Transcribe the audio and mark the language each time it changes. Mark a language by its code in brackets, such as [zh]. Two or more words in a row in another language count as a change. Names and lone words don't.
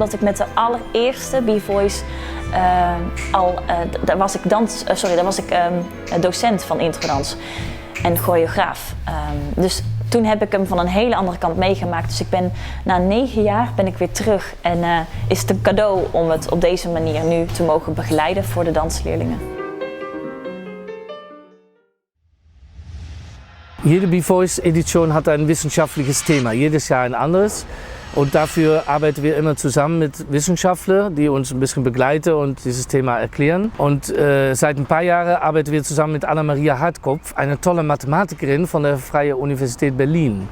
[nl] Omdat ik met de allereerste B-Voice daar was ik docent van introdans en choreograaf. Dus toen heb ik hem van een hele andere kant meegemaakt. Dus na 9 jaar ben ik weer terug. En is het een cadeau om het op deze manier nu te mogen begeleiden voor de dansleerlingen. [de] Jede B-Voice-Edition hat ein wissenschaftliches Thema, jedes Jahr ein anderes. Und dafür arbeiten wir immer zusammen mit Wissenschaftlern, die uns ein bisschen begleiten und dieses Thema erklären. Und seit ein paar Jahren arbeiten wir zusammen mit Anna-Maria Hartkopf, eine tolle Mathematikerin von der Freien Universität Berlin.